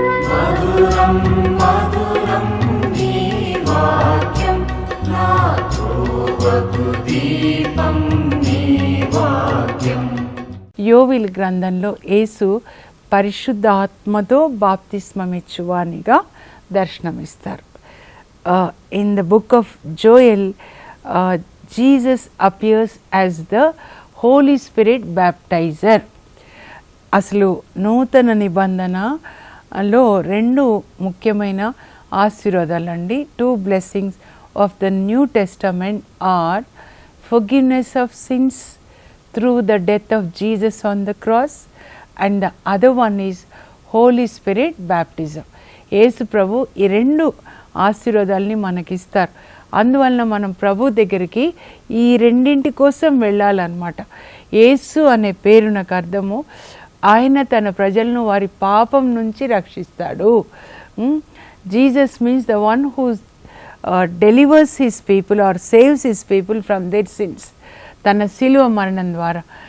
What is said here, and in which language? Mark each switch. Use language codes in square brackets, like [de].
[te] మధురం మధురం నీ వాక్యం నా త్రోవకు దీపం నీ వాక్యం. యోవేలు గ్రంథంలో యేసు పరిశుద్ధాత్మతో బాప్తిస్మమిచ్చువానిగా దర్శనమిస్తారు. [en] In the book of Joel, Jesus appears as the Holy Spirit baptizer. [te] అసలు నూతన నిబంధనలో 2 ముఖ్యమైన ఆశీర్వాదాలండి. [en] 2 blessings of the New Testament are forgiveness of sins through the death of Jesus on the cross, and the other one is Holy Spirit baptism. [te] యేసు ప్రభు ఈ 2 ఆశీర్వాదాలని మనకిస్తారు. అందువలన మనం ప్రభు దగ్గరికి ఈ 2 కోసం వెళ్ళాలన్నమాట. యేసు అనే పేరు నాకు అర్థము ఆయన తన ప్రజలను వారి పాపం నుంచి రక్షిస్తాడు. [en] Jesus means the one who delivers his people or saves his people from their sins, [te] తన శిలువ మరణం ద్వారా.